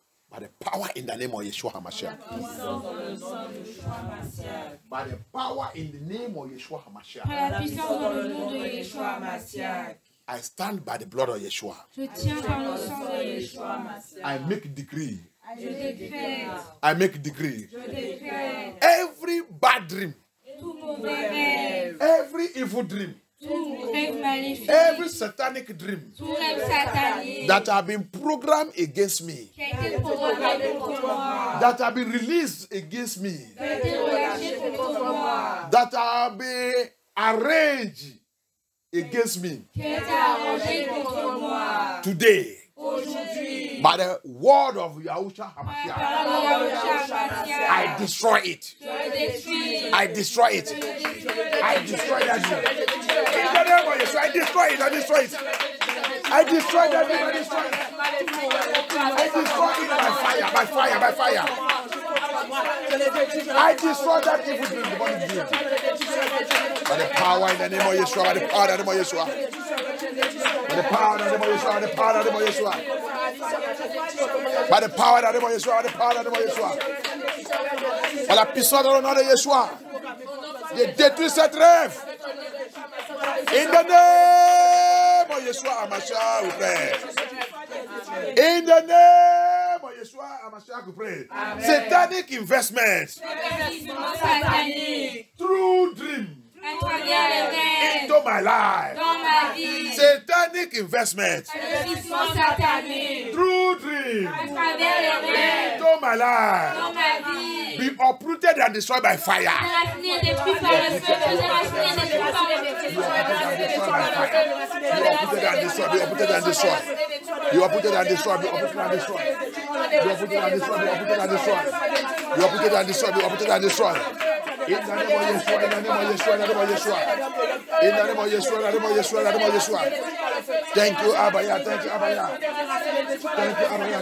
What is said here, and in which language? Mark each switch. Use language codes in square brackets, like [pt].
[en] By the power in the name of Yeshua HaMashiach. By the power in the name of Yeshua HaMashiach. [fr] Par la puissance dans le nom de Yeshua HaMashiach. [en] I stand by the blood of Yeshua. [fr] Je tiens par le sang de Yeshua. [en] I make decree. [fr] Je décrète. [en] I make decree. [fr] Je décrète. [en] Every bad dream. [fr] Tout mauvais rêve. [en] Every evil dream. [fr] Tout rêve maléfique. [en] Every satanic dream [fr] Tout rêve satanique. [en] that have been programmed against me. [fr] Qui a été programmé contre moi. [en] That have been released against me. [fr] Qui a été relâché contre moi. [en] That have been arranged against me. [fr] Qui a été arrangé contre moi. [en] Today, [fr] Aujourd'hui. [en] by the word of Yahushua HaMashiach, [fr] Par le Yahushua [en] I Mashiach. destroy it. [fr] Je le détruis. [en] I destroy it. I destroy that dream. In the name of Yeshua, I destroy it. I destroy it. I destroy that dream. I destroy it. I destroy it by fire, by fire, by fire. I destroy that evil dream, the body dream. By the power in the name of Yeshua, by the power in the name of Yeshua. By the power in the name of Yeshua, by the power in the name of Yeshua. By the power in the name of Yeshua, by the power in the name of Yeshua. [fr] Par la puissance dans le nom de Yeshua. Je détruis cette rêve. [en] In the name of Yeshua HaMashiach, we pray. In the name of Yeshua HaMashiach, we pray. Satanic investments [fr] Investissement satanique. [en] through dream [fr] À travers les rêves. [en] into my life. [fr] Dans ma vie. [en] Satanic investments [fr] Investissement satanique. [en] through dream [fr] À travers les rêves. [en] into my life. [fr] Dans ma vie. [en] Be uprooted and destroyed by fire. [fr] Raciner et détruit par le feu. Raciner et détruit par le feu. [en] You are put and destroyed. You are put and destroyed. You are put and destroyed. You are put and destroyed. You are put and destroyed. You are put and destroyed. You are put and destroyed. You are put and destroyed. In the name of Yeshua. In the name of Yeshua. In the name of Yeshua. In the name of Yeshua. In the name of Yeshua. In the name of Yeshua. Thank you, Abaya. Thank you, Abaya. Thank you, Abaya.